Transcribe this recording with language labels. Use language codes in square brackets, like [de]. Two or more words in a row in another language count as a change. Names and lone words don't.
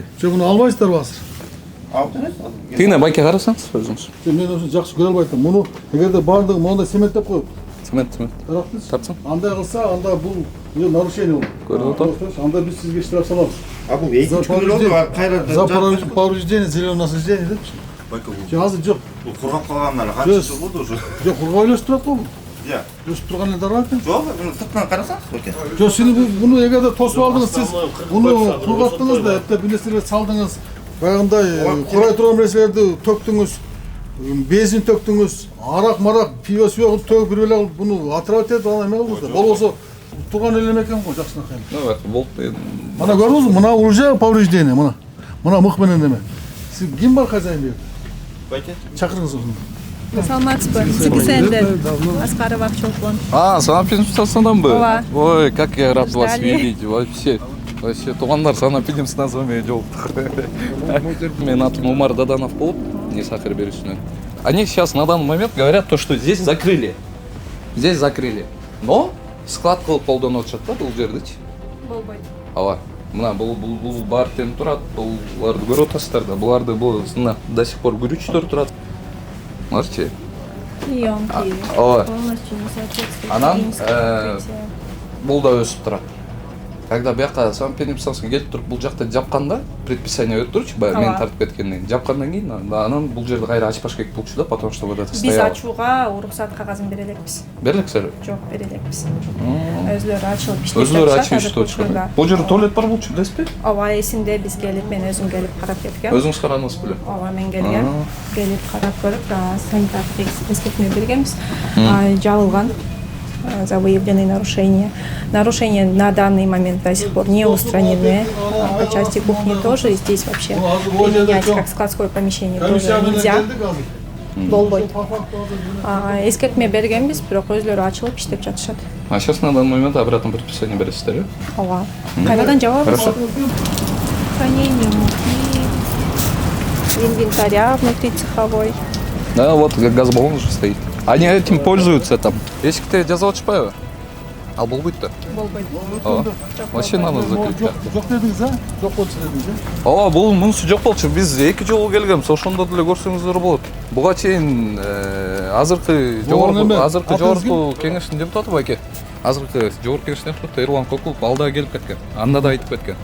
[ky] Муну албайсыздарбы азыр? Алып жүрөсүз. Тигине байке карасаңыз өзүңүз. Мен ошо жакшы көрө албай атам. Муну эгерде баардыгы мондай цементтеп коюп, Цемент. тарапсыз. Андай кылса, анда бул нарушение болот. Көрүп атат. Анда биз сизге штраф салабыз. Бул экинчи күн болду, кайра [ru] за повреждение зеленого насаждения депчи. [ky] Азыр жок. Бул кургап калгандар канча жыл болду уже? Жок, кургап эле өсүп турат го. Өсүп турган эле дарак экен. Жок, сыртынан карасаңыз оке. Жок, сиз буну эгерде тосуп алдыңыз, сиз буну кургаттыңыз да, эптеп бир нерселерди салдыңыз. Баягындай курай турган нерселерди төктүңүз, бензин төктүңүз, арак, пиво суюк төгүп бир эле буну отрывать этип ана эме кылдыңыз да. Болбосо турган эле экен го, жакшынакай. Болду. Мына көрдүңүзбү? Мына [ru] уже повреждение, [ky] мына. Мына мык менен эме. Сиз ким бар хозяин бер? Байке. Чакырыңыз ошону. Саламатсызбы? Цикисендер. Аскарова Акчолпон. Санапинстансынанбы? Ооба. Ой, [ru] как я рад вас видеть, вообще. Вообще, [ky] туугандар санапинстан название жолуктук. Менин атым Умар Даданов болуп, не сахар берүүсүнөн. [ru] Они сейчас на данный момент говорят то, что здесь закрыли. Здесь закрыли. [ky] Но склад кылып колдонуп атышат да бул жердичи. Болбойт. ооба мына бул бар тең турат, буларды көрүп атасыздар да, буларды мына [ru] до сих пор [ky] күрүчтөр турат. Мынарчы. Емкий. Ооба. [ru] Полностью не соответствует. [ky] Анан бул да өсүп турат. Когда бияка санэпидемстанцияга келип туруп бул жакта жапканда, предписание берип турчу, баягы мен тартып кеткенден кийин. Жапкандан кийин анан бул жерди кайра ачпаш керек болчу да, [ru] потому что вот это стояло. [ky] Биз ачууга уруксат кагазын бере элекпиз. Бере элексиз? Жок, бере элекпиз. Өзүлөрү ачылып иштеп Өзүлөрү ачып иштеп атышат. Бул жерде туалет бар болчу, билесизби? Ооба, эсимде биз келип, мен өзүм келип карап кеткем. Өзүңүз карадыңыз беле? Ооба, мен келгем. Келип карап көрүп, санитардык эскертме бергенбиз. [ru] Жабылган за выявленные нарушения. Нарушения на данный момент до сих пор не устранены. По части кухни тоже. Здесь вообще применять как складское помещение тоже нельзя. [ky] Болбойт. Эскертме бергенбиз, бирок өзүлөрү ачылып иштеп жатышат. [ru] А сейчас на данный момент обратно предписание бересиздер, [ky] Ооба. Кайрадан жабабыз. [ru] Хранение муки, инвентаря внутри цеховой. Да, вот газбаллон уже стоит. Они этим пользуются там. [ky] Эшикте жазып атышпайбы? Ал болбойт да. Болбойт. [ru] Вообще надо закрыть. [ky] Жок дедиңиз, а? Жок болчу дедиңиз, а? Ооба, бул мунусу жок болчу. Биз 2 жолу келгенбиз, ошондо деле көрсөңүздөр болот. Буга чейин азыркы жогорку кеңештин депутаты байке. Азыркы жогорку кеңештин депутаты Эрлан Кокулов ал да келип кеткен. Анда да айтып кеткен.